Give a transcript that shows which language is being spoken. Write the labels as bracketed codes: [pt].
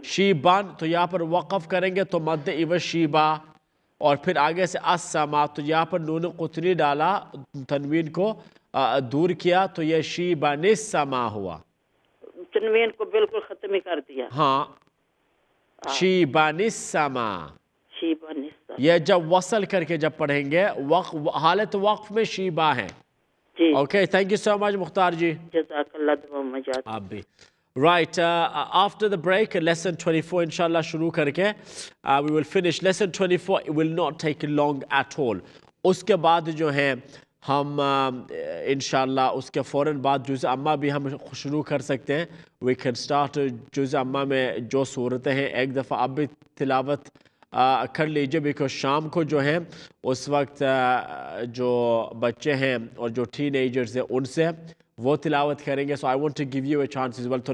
[ur] شیبن تو یہاں پر وقف کریں گے تو مد عوض شیبہ, اور پھر آگے سے السما, تو یہاں پر نون قطنی ڈالا, تنوین کو دور کیا, تو یہ شیبہ نسما ہوا. تنوین کو بالکل ختم ہی کر دیا. ہاں, شیبہ نسما. شیبا نسما. یہ جب وصل کر کے جب پڑھیں گے, حالت وقف میں شیبہ ہیں. جی [en] Okay, thank you so much Mukhtar ji. [ur] جزاک اللہ دعا مجاد. آپ بھی. [en] Right, after the break, lesson 24 inshallah [ur] شروع کر کے [en] we will finish lesson 24. It will not take long at all. [ur] اس کے بعد جو ہیں ہم انشاءاللہ اس کے فوراً بعد جزء عامہ بھی ہم شروع کر سکتے ہیں. [en] We can start [ur] جزء عامہ میں جو صورتیں ہیں ایک دفعہ اب بھی تلاوت کر لیجئے, بیکاز شام کو جو ہیں اس وقت جو بچے ہیں اور جو ٹین ایجرز ہیں ان سے وہ تلاوت کریں گے. [en] So I want to give you a chance as well.